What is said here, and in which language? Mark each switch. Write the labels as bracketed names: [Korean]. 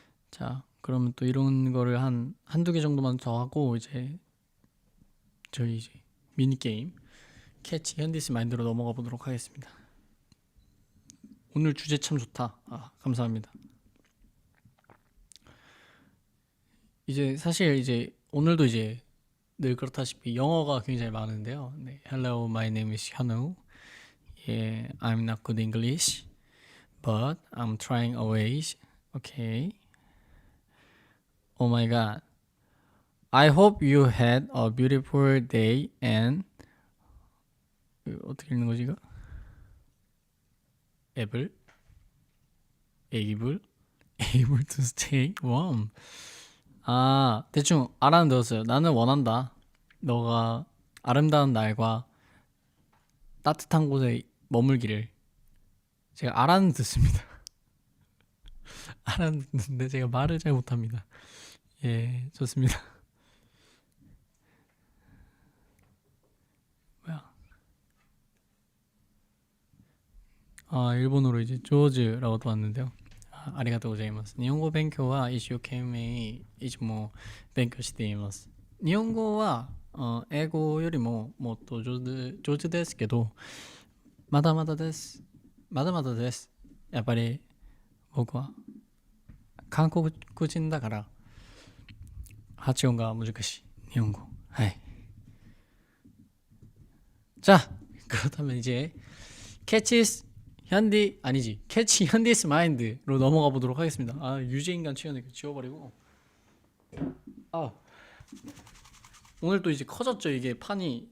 [Korean] 자, 그러면 또 이런 거를 한두 개 정도만 더 하고 이제 저희 이제 미니게임 캐치 현디스 마인드로 넘어가 보도록 하겠습니다. 오늘 주제 참 좋다. 감사합니다. 이제 사실 이제 오늘도 이제 늘 그렇다시피 영어가 굉장히 많은데요. 네, [English] Hello, my name is 현우. Yeah, I'm not good English, but I'm trying always. Okay. Oh my God. I hope you had a beautiful day and [Korean] 이거 어떻게 읽는 거지 이거? [English] able to stay warm. [Korean] 아 대충 알아는 들었어요. 나는 원한다. 너가 아름다운 날과 따뜻한 곳에 머물기를. 제가 알아는 듣습니다. 알아는 듣는데 제가 말을 잘 못합니다. 예, 좋습니다. 뭐야? 아 일본어로 이제 조즈라고도 왔는데요. 아, [Japanese] 아리가또 고자이마스. 일본어 勉強は一生懸命いつも勉強しています。日本語は英語よりももっと上手ですけど、まだまだです。まだまだです。やっぱり僕は韓国人だから発音が難しい日本語。はい。 [Korean] 자, 그렇다면 이제 캐치스 현디 아니지 캐치 현디스 마인드로 넘어가 보도록 하겠습니다. 아 유재인간 취향을 지워버리고. 아 오늘 또 이제 커졌죠 이게 판이.